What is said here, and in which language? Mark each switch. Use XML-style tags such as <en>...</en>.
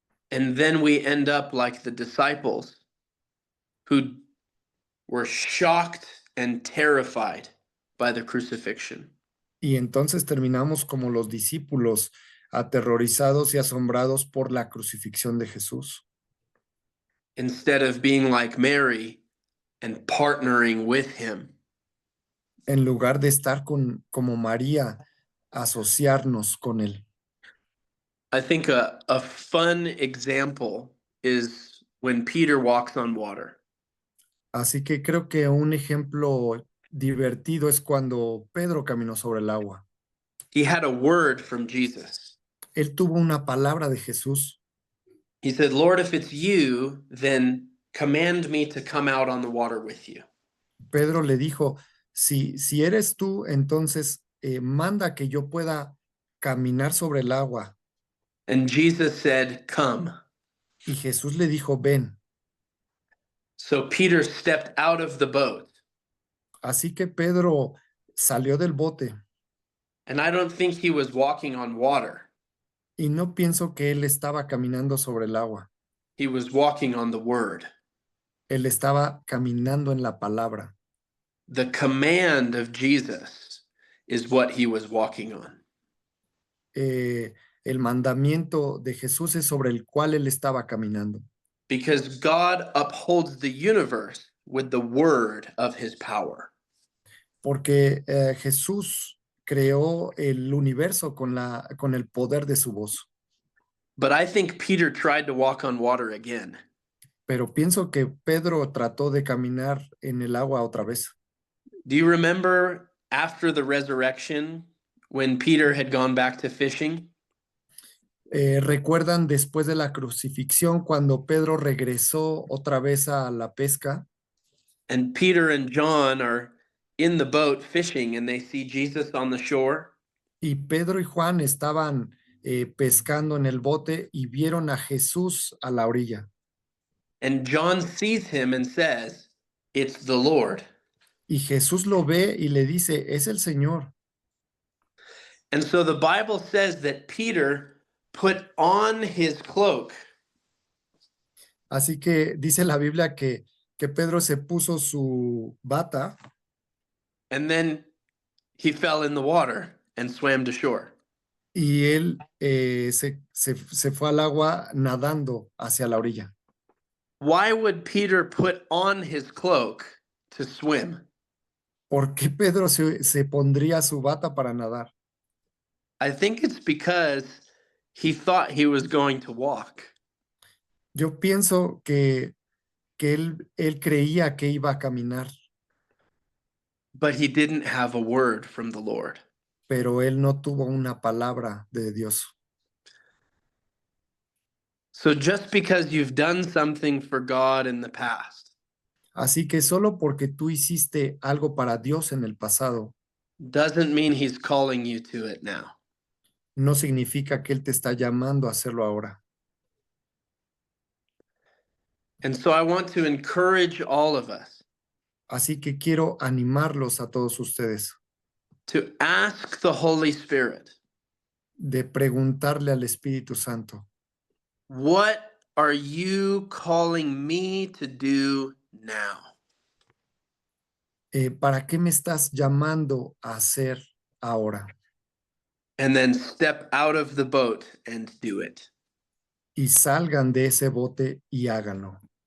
<en>And then we end up like the disciples who were shocked and terrified by the crucifixion.</en> <es>Y entonces terminamos como los discípulos, aterrorizados y asombrados por la crucifixión de Jesús.</es> <en>Instead of being like Mary and partnering with him.</en> <es>En lugar de estar como María, asociarnos con él.</es> <en>I think a fun example is when Peter walks on water.</en> <es>Así que creo que un ejemplo divertido es cuando Pedro caminó sobre el agua.</es> <en>He had a word from Jesus.</en> <es>Él tuvo una palabra de Jesús.</es> <en>He said, Lord, if it's you, then command me to come out on the water with you.</en> <es>Pedro le dijo, si eres tú, entonces manda que yo pueda caminar sobre el agua.</es> <en>And Jesus said, come.</en> <es>Y Jesús le dijo, ven.</es> <en>So Peter stepped out of the boat.</en> <es>Así que Pedro salió del bote.</es> <en>And I don't think he was walking on water.</en> <es>Y no pienso que él estaba caminando sobre el agua.</es> <en>He was walking on the word.</en> <es>Él estaba caminando en la palabra.</es> <en>The command of Jesus is what he was walking on.</en> <es>El mandamiento de Jesús es sobre el cual él estaba caminando.</es> <en>Because God upholds the universe with the word of his power.</en> <es>Porque Jesús creó el universo con el poder de su voz.</es> <en>But I think Peter tried to walk on water again.</en> <es>Pero pienso que Pedro trató de caminar en el agua otra vez.</es> <en>Do you remember after the resurrection when Peter had gone back to fishing?</en> <es>¿Recuerdan después de la crucifixión cuando Pedro regresó otra vez a la pesca?</es> <en>And Peter and John are in the boat fishing and they see Jesus on the shore.</en> <es>Y Pedro y Juan estaban pescando en el bote y vieron a Jesús a la orilla.</es> <en>And John sees him and says, it's the Lord.</en> <es>Y Jesús lo ve y le dice, es el Señor.</es> <en>And so the Bible says that Peter put on his cloak.</en> <es>Así que dice la Biblia que Pedro se puso su bata.</es> <en>And then he fell in the water and swam to shore.</en> <es>Y él se fue al agua nadando hacia la orilla.</es> <en>Why would Peter put on his cloak to swim?</en> <es>¿Por qué Pedro se pondría su bata para nadar?</es> <en>I think it's because he thought he was going to walk.</en> <es>Yo pienso que él creía que iba a caminar,</es> <en>But he didn't have a word from the Lord.</en> <es>pero él no tuvo una palabra de Dios.</es> <en>So just because you've done something for God in the past</en> <es>Así que solo porque tú hiciste algo para Dios en el pasado,</es> <en>doesn't mean he's calling you to it now.</en> <es>no significa que Él te está llamando a hacerlo ahora.</es> <en>And so I want to encourage all of us</en> <es>Así que quiero animarlos a todos ustedes</es> <en>to ask the Holy Spirit,</en> <es>de preguntarle al Espíritu Santo,</es> <en>what are you calling me to do now?</en> <es>¿para qué me estás llamando a hacer ahora?</es> <en>And then step out of the boat and do it.</en> <es>Y salgan de ese bote y háganlo.</es>